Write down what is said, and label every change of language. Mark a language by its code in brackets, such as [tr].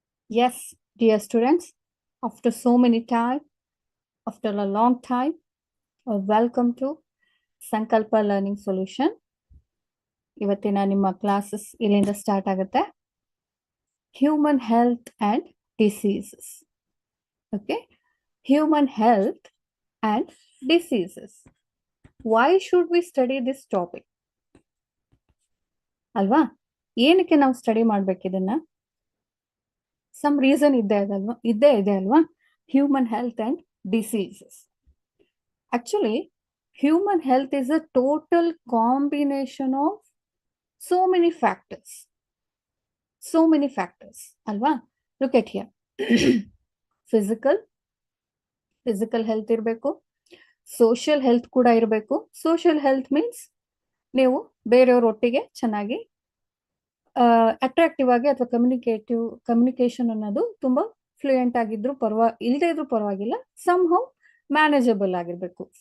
[en] Yes, dear students, after so many time, after a long time, welcome to Sankalpa Learning Solution. [kn] ಇವತ್ತಿನ ನಿಮ್ಮ classes ಇಲ್ಲಿಂದ start ಆಗುತ್ತೆ. [en] Human health and diseases. Okay, human health and diseases. Why should we study this topic? [kn] ಅಲ್ವಾ, ಏನಕ್ಕೆ ನಾವು study ಮಾಡ್ಬೇಕು ಇದನ್ನ? [en] some reason [kn] ಇದ್ದೇ ಇದೆ ಅಲ್ವಾ? [en] Human health and diseases. Actually, human health is a total combination of so many factors. So many factors. Alva? Look at here. [kn] Physical health ಇರಬೇಕು. Social health ಕೂಡ ಇರಬೇಕು. [en] Social health means [kn] ನೀವು ಬೇರೆಯವರೊಟ್ಟಿಗೆ ಚೆನ್ನಾಗಿ attractive ಆಗಿ ಅಥವಾ ಕಮ್ಯುನಿಕೇಶನ್ ಅನ್ನೋದು ತುಂಬಾ fluent ಆಗಿದ್ರು ಇಲ್ಲದೆ ಇದ್ರೂ ಪರವಾಗಿಲ್ಲ, [en] somehow manageable [kn] ಆಗಿರ್ಬೇಕು.